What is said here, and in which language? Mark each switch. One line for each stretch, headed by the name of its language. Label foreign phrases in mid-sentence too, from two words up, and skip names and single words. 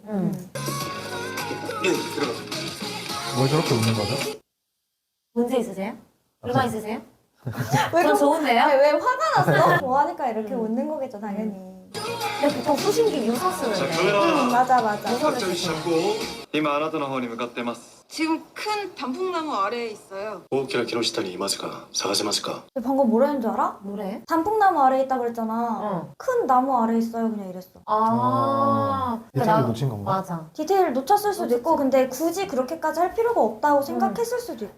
Korean: 예, 들어가세요. 뭘 저렇게 웃는 거죠? 문제 있으세요? 불만 있으세요? 왜 전 좋은데요? 아니, 왜 화가 났어? 좋아하니까 이렇게 웃는 거겠죠, 당연히. 근데 보통 수신기 유서 쓰는데. 맞아. 각자 위치 잡고
Japanese: 今あなたの方に向かってます
Korean: 지금 큰 단풍나무 아래에 있어요.
Japanese: 호흡기랑 木の下にいますか 探せますか.
Korean: 방금 뭐라 했는 줄 알아? 뭐래? 단풍나무 아래에 있다 그랬잖아. 응. 큰 나무 아래에 있어요, 그냥 이랬어. 디테일을 놓친 건가? 맞아. 디테일 놓쳤을 수도 있고, 근데 굳이 그렇게까지 할 필요가 없다고 생각했을 수도 있고.